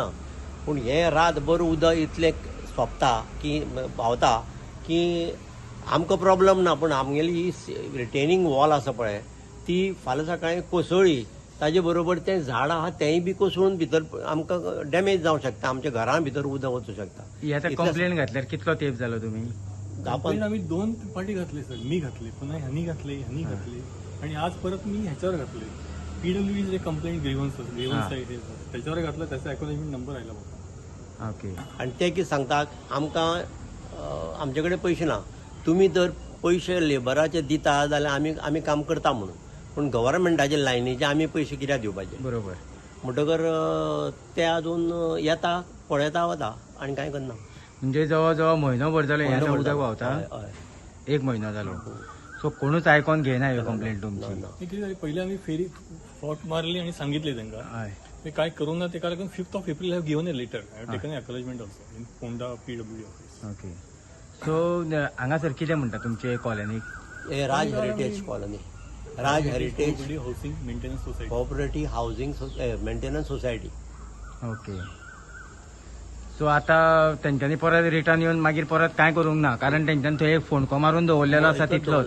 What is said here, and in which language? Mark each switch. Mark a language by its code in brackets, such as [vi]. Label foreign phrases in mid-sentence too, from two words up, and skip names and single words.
[kok] पूण हें रातभर उदक इतलें सोंपता की व्हांवता की आमकां प्रॉब्लम ना, पूण आमगेली ही [en] retaining wall [kok] आसा पळय ती फाल्यां सकाळीं कोसळ्ळी ताजे बरोबर तें झाड आहा तेंय बी कोसळून भितर आमकां डॅमेज जावंक शकता, आमच्या घरा भितर उदक वचूंक शकता. ही आतां कंप्लेन घातल्यार कितलो तेंप जालो तुमी? [mr] कंप्लेन आम्ही 2 पार्टी घातली सर. मी घातली, पुन्हा ह्यांनी घातली आणि आज परत मी ह्याच्यावर घातले. PW जे [en] complaint grievance site [mr] त्याच्यावर घातलं, त्याचा [en] acknowledgement number [mr] आयला बघा. [kok] ओके. आनी ते कितें सांगतात आमकां आमचे कडेन पयशे ना, तुमी जर पयशे लेबराचे दिता जाल्यार आमी काम करता म्हणून, पूण गव्हर्मेंटाचे लायनीचे आमी पयशे कित्याक दिवपाचे? बरोबर. म्हणटकर ते अजून येता, पळयता वता आनी कांय करना. म्हणजे जवळ जवळ म्हयनोभर जालो हें म्हयनोभर उदक जालो. व्हांवता? हय, हय. 1 म्हयनो जालो. सो कोणूच आयकोन घेयना ह्यो कंप्लेंट तुमची? ना, ना. [mr] ते किती झाले, पहिले आम्ही फेरी फॉट मारली आणि सांगितले त्यांना [kok] हय. ते काय करू ना. ते लागून [en] 5th of April have given a letter taken acknowledgement also in Ponda PW office. [kok] ओके. सो हांगासर कितें म्हणटा तुमचे कॉलनीक? हे राज हेरिटेज कॉलनी, राज हेरिटेज हाऊसिंग मेंटेनन्स सोसायटी. कोऑपरेटिव्ह हाऊसिंग मेंटेनन्स सोसायटी. ओके. सो आतां तेंच्यांनी परत रिटर्न येवन मागीर परत कांय करूंक ना, कारण तेंच्यांनी थंय एक [en] phone call [kok] मारून दवरलेलो आसा तितलोच.